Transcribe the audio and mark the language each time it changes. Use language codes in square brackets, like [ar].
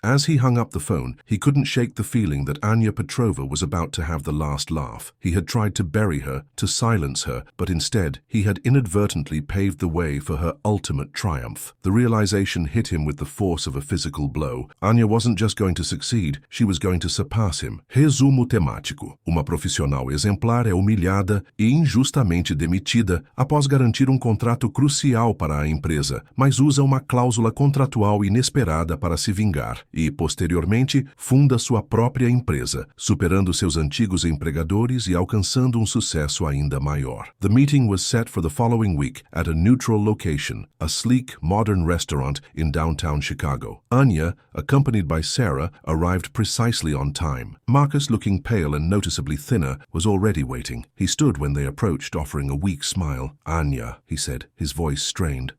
[en] As he hung up the phone, he couldn't shake the feeling that Anya Petrova was about to have the last laugh. He had tried to bury her, to silence her, but instead, he had inadvertently paved the way for her ultimate triumph. The realization hit him with the force of a physical blow. Anya wasn't just going to succeed, she was going to surpass him. [pt] Resumo temático. Uma profissional exemplar é humilhada e injustamente demitida após garantir contrato crucial para a empresa, mas usa uma cláusula contratual inesperada para se vingar e, posteriormente, funda sua própria empresa, superando seus antigos empregadores e alcançando sucesso ainda maior. [en] The meeting was set for the following week at a neutral location, a sleek, modern restaurant in downtown Chicago. Anya, accompanied by Sarah, arrived precisely on time. Marcus, looking pale and noticeably thinner, was already waiting. He stood when they approached, offering a weak smile. Anya, he said, his voice strained.